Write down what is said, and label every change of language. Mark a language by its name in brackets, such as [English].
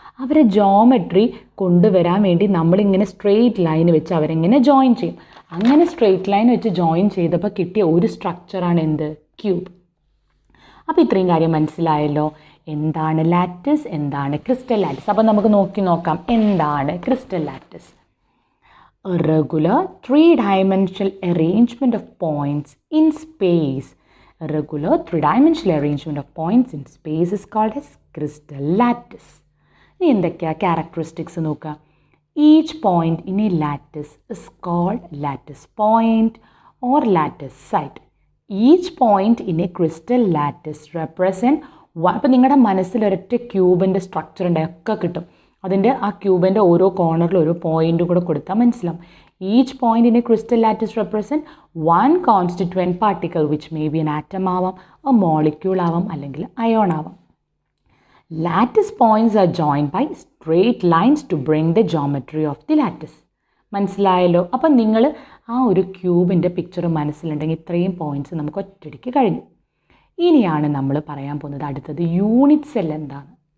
[Malayalam] അവരെ ജോമെട്രി കൊണ്ടുവരാൻ വേണ്ടി നമ്മളിങ്ങനെ സ്ട്രെയിറ്റ് ലൈൻ വെച്ച് അവരെങ്ങനെ ജോയിൻ ചെയ്യും. അങ്ങനെ സ്ട്രെയിറ്റ് ലൈൻ വെച്ച് ജോയിൻ ചെയ്തപ്പോൾ കിട്ടിയ ഒരു സ്ട്രക്ചറാണ് എന്ത്, ക്യൂബ്. അപ്പോൾ ഇത്രയും കാര്യം മനസ്സിലായല്ലോ. എന്താണ് ലാറ്റിസ്, എന്താണ് ക്രിസ്റ്റൽ ലാറ്റിസ്. അപ്പോൾ നമുക്ക് നോക്കാം എന്താണ് crystal lattice. [English] A regular 3-dimensional arrangement of points in space. A regular 3-dimensional arrangement of points in space is called as crystal lattice. [Malayalam] ഇനി എന്തൊക്കെയാണ് ക്യാരക്ടറിസ്റ്റിക്സ് നോക്കുക. [English] Each point in a lattice is called lattice point or lattice site. Each point in a crystal lattice represent [Malayalam] ഇപ്പം നിങ്ങളുടെ മനസ്സിൽ ഒരൊറ്റ ക്യൂബിൻ്റെ structure ഒക്കെ കിട്ടും. അതിൻ്റെ ആ ക്യൂബിൻ്റെ ഓരോ കോർണറിൽ ഒരു പോയിൻ്റ് കൂടെ കൊടുത്താൽ മനസ്സിലാവും. [English] each point in a crystal lattice represent 1 constituent particle which may be an atom [Malayalam] ആവാം, മോളിക്യൂൾ ആവാം, അല്ലെങ്കിൽ അയോൺ ആവാം. [English] Lattice points are joined by straight lines to bring the geometry of the lattice. [Malayalam] മനസ്സിലായല്ലോ. അപ്പം നിങ്ങൾ ആ ഒരു ക്യൂബിൻ്റെ പിക്ചർ മനസ്സിലുണ്ടെങ്കിൽ ഇത്രയും പോയിൻറ്റ്സ് നമുക്ക് ഒറ്റയടിക്ക് കഴിഞ്ഞു. ഇനിയാണ് നമ്മൾ പറയാൻ പോകുന്നത് അടുത്തത് യൂണിറ്റ് സെൽ എന്താണ്.